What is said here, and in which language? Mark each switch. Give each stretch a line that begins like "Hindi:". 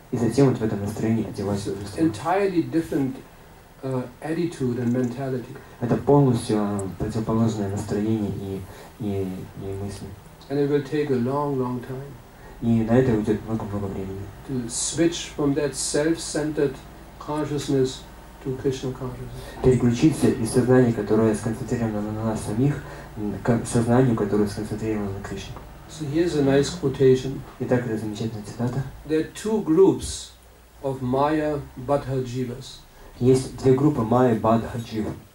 Russian: И затем вот в этом настроении одевать божества.
English: Entirely different attitude and mentality.
Russian: Это полностью противоположное настроение и мысли.
English: And it will take a long time.
Russian: И на это уйдет много времени.
English: To switch from that self-centered consciousness to Krishna consciousness.
Russian: Переключиться из сознания, которое сконцентрировано на нас самих, к сознанию, которое сконцентрировано на Кришне.
English: So here's a nice quotation.
Russian: Итак, это замечательная цитата.
English: There are two groups of Maya Baddha Jivas,
Russian: Есть две группы Майя, Бадха, Джива,